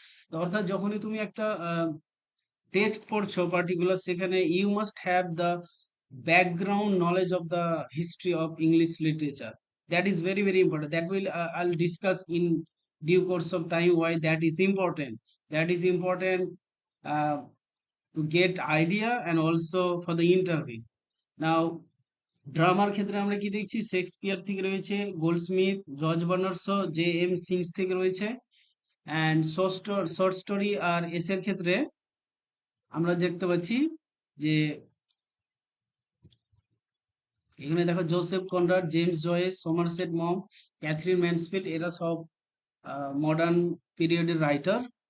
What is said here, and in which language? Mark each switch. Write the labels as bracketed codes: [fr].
[bn] তো অর্থাৎ যখনই তুমি একটা টেক্সট পড়ছো পার্টিকুলার, সেখানে [en] You must have the background knowledge of the history of English literature. That is very very important, that will I'll discuss in due course of time why that is important. That is important to get idea and also for the interview. [bn] Now ড্রামার ক্ষেত্রে আমরা কি দেখছি, Shakespeare থেকে রয়েছে, Goldsmith, George Bernard Shaw, J M since থেকে রয়েছে। And short story আর এসের ক্ষেত্রে আমরা দেখতে পাচ্ছি যে এখানে দেখো Joseph Conrad, James Joyce, Somerset মম, ক্যাথরিন ম্যানসফিল্ড, এরা সব মডার্ন পিরিয়ডের রাইটার।